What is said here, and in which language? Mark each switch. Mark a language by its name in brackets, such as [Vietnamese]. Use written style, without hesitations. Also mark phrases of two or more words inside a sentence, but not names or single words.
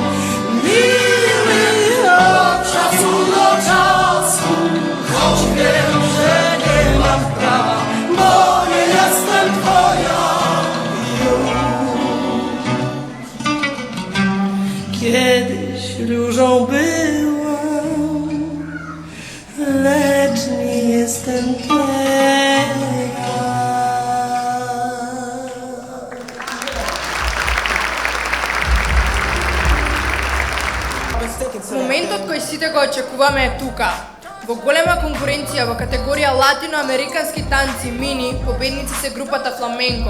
[Polish] Miły, od czasu do czasu, choć wiem, że nie mam prawa, bo nie jestem twoja już. Kiedyś różą byłam, lecz nie jestem teraz. [Macedonian] Моментот кој сите го очекуваме е тука. Во голема конкуренција во категорија латиноамерикански танци мини, победници се групата Фламенко.